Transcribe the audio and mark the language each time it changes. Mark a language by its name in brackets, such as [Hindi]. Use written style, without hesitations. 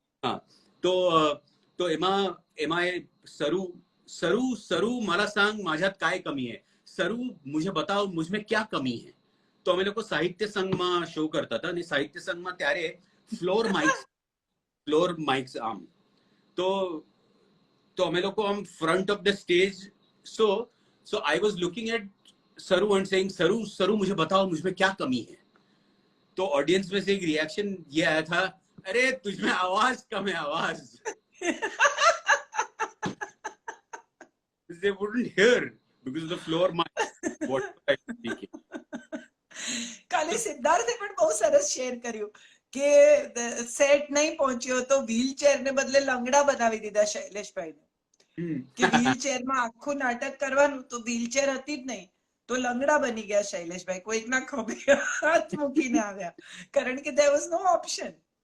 [Gujarati] હા. તો એમાં એ [Hindi] સरू [Marathi] मला सांग माझ्यात काय कमी आहे, [Hindi] सरू मुझे बताओ मुझ में क्या कमी है. [Gujarati] તો અમે લોકો સાહિત્ય સંઘમાં શો કરતા હતા, અને સાહિત્ય સંઘમાં ત્યારે ફ્લોર માઇક્સ આમ. તો અમે લોકો આમ [English] Front of the stage. So I was looking at Saru and saying, [Hindi] सरू मुझे बताओ मुझ में क्या कमी है. तो ऑडियंस में से एक रिएक्शन ये आया था, अरे तुझ में आवाज कम है, आवाज. [English] They wouldn't hear because of the floor mic what I was speaking. [Gujarati] કાલે સિદ્ધાર્થે પણ બહુ સરસ શેર કર્યું કે સેટ નહીં પહોંચ્યો તો વ્હીલચેર ને બદલે લંગડા બનાવી દીધા શૈલેષભાઈને. કે વ્હીલચેરમાં આખું નાટક કરવાનું, તો વ્હીલચેર હતી જ નહીં, તો લંગડા બની ગયા શૈલેષભાઈ. કોઈકના ખભે હાથ મૂકીને આવ્યા, કારણ કે [English] there was no option.